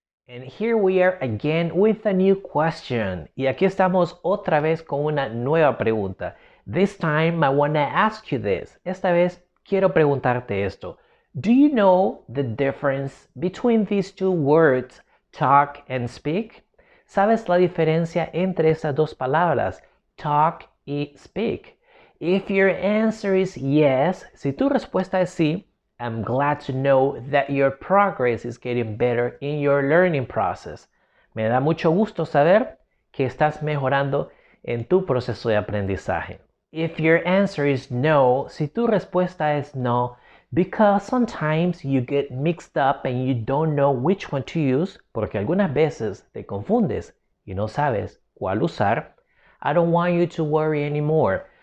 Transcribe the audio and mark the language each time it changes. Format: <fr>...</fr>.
<en>And here we are again with a new question.</en> <es>Y aquí estamos otra vez con una nueva pregunta.</es> <en>This time I want to ask you this.</en> <es>Esta vez quiero preguntarte esto.</es> <en>Do you know the difference between these two words, talk and speak?</en> <es>¿Sabes la diferencia entre esas dos palabras, talk y speak?</es> <en>If your answer is yes,</en> <es>si tu respuesta es sí,</es> <en>I'm glad to know that your progress is getting better in your learning process.</en> <es>Me da mucho gusto saber que estás mejorando en tu proceso de aprendizaje.</es> <en>If your answer is no,</en> <es>si tu respuesta es no,</es> <en>because sometimes you get mixed up and you don't know which one to use,</en> <es>porque algunas veces te confundes y no sabes cuál usar,</es> <en>I don't want you to worry anymore.</en>